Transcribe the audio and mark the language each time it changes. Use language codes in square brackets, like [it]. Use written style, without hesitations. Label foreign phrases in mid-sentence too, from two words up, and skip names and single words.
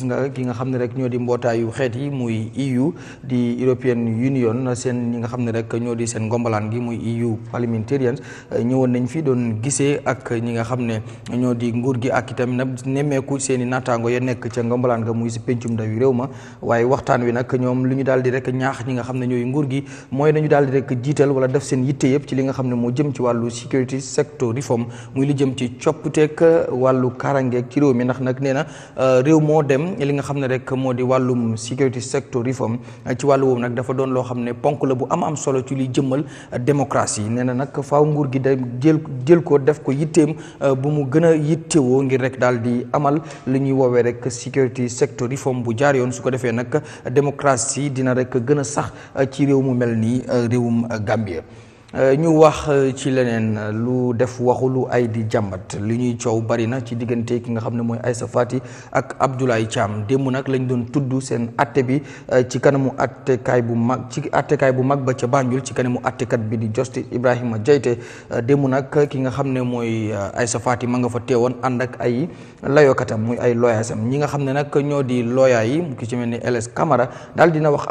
[wo] nga ki nga xam ne rek ñoo di mbootaayu xeet yi muy EU di European Union seen ñi nga xam ne rek ñoo di seen ngombalaan gi muy EU parliamentarians ñëwoon nañ fi doon gisee ak ñi nga xam ne ñoo di nguur gi ak itam nag nemmeeku seen i naataango ya nekk ca ngombalaan ga muy si pencum ndawi réew ma waaye waxtaan wi nag ñoom lu ñu daal di rek ñaax ñi nga xam ne ñooy nguur gi mooy nañu daal di rek jiital wala def seen yitte yëpp ci li nga xam ne moo jëm ci wàllu [en] security sector reform [wo] muy li jëm ci copputeeg wàllu karangeeg ci réew mi ndax nag nee na réew moo dem li nga xam ne rek moo di wàllum [en] security sector reform [wo] ci wàllu woowu nag dafa doon loo xam ne ponk la bu am solo ci liy jëmmal démocratie nee na nag faaw nguur gi da jël ko def ko yitteem bu mu gën a yittewoo ngir rek daal di amal li ñuy woowee rek [en] security sector reform [wo] bu jaar yoon su ko defee nag démocratie dina rek gën a sax ci réew mu mel nii réewum Gambia. ñu wax ci leneen lu def waxu lu ay di jàmbat li ñuy coow bari na ci diggante ki nga xam ne mooy Aïssa Fati ak Abdoulaye Thiam démb nag lañ doon tudd seen atte bi ci kanamu attekaay bu mag ba ca Banjul ci kanamu attekat bi di Justice Ibrahima Jaiteh démb nag ki nga xam ne mooy Aïssa Fati ma nga fa teewoon ànd ak ay layokatam muy ay looyaasam ñi nga xam ne nag ñoo di looyaa yi ki ci mel ni LS Camara daal dina wax